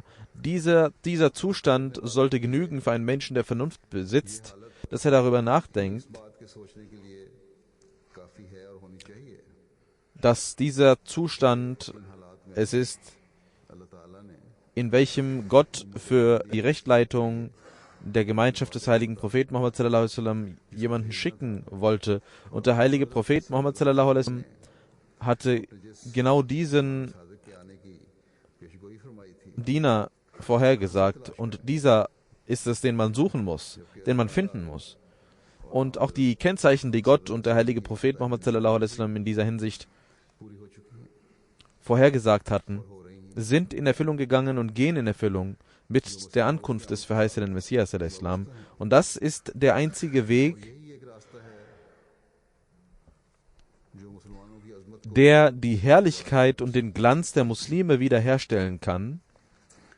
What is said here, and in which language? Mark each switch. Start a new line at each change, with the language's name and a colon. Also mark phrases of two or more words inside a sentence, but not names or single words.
German: Dieser Zustand sollte genügen für einen Menschen, der Vernunft besitzt, dass er darüber nachdenkt, dass dieser Zustand es ist, in welchem Gott für die Rechtleitung der Gemeinschaft des heiligen Propheten Muhammad
Arabic: صلى الله عليه وسلم
German: jemanden schicken wollte. Und der heilige Prophet Muhammad
Arabic: صلى الله عليه وسلم
German: hatte genau diesen Diener vorhergesagt. Und dieser ist es, den man suchen muss, den man finden muss. Und auch die Kennzeichen, die Gott und der heilige Prophet Muhammad
Arabic: صلى الله عليه وسلم
German: in dieser Hinsicht vorhergesagt hatten, sind in Erfüllung gegangen und gehen in Erfüllung mit der Ankunft des verheißenen Messias al-Islam. Und das ist der einzige Weg, der die Herrlichkeit und den Glanz der Muslime wiederherstellen kann.